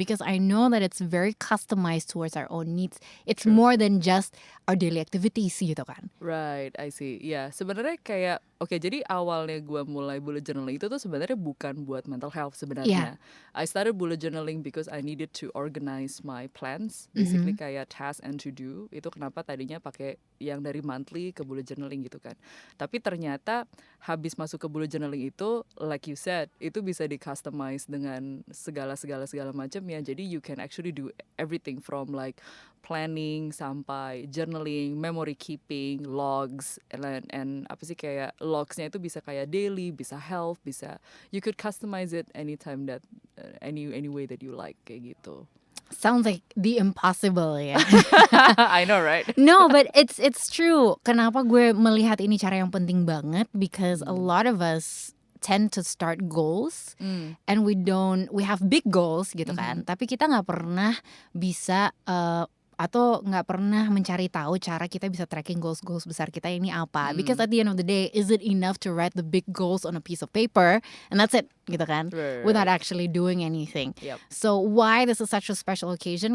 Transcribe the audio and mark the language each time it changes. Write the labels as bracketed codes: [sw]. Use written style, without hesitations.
[en] Because I know that it's very customized towards our own needs. It's more than just our daily activities gitu kan. Right, I see. [id] Ya, sebenarnya kayak jadi awalnya gue mulai bullet journaling itu tuh sebenarnya bukan buat mental health sebenarnya. [en] I started bullet journaling because I needed to organize my plans, basically kayak task and to do. [id] Itu kenapa tadinya pakai yang dari monthly ke bullet journaling gitu kan. Tapi ternyata habis masuk ke bullet journaling itu, [en] like you said, [id] itu bisa di customize dengan segala macam ya. [en] Jadi you can actually do everything from like planning sampai journaling, memory keeping, logs, and [id] apa sih kayak logsnya itu bisa kayak daily, bisa health, bisa [en] you could customize it anytime that any way that you like kayak gitu. Sounds like the impossible ya. I know, right? No, but it's true. [id] Kenapa gue melihat ini cara yang penting banget? [en] Because a lot of us tend to start goals and we have big goals gitu kan. [id] Tapi kita nggak pernah bisa atau nggak pernah mencari tahu cara kita bisa tracking goals besar kita ini apa. [en] Because at the end of the day, is it enough to write the big goals on a piece of paper and that's it, gitu kan? Without actually doing anything. So why this is such a special occasion?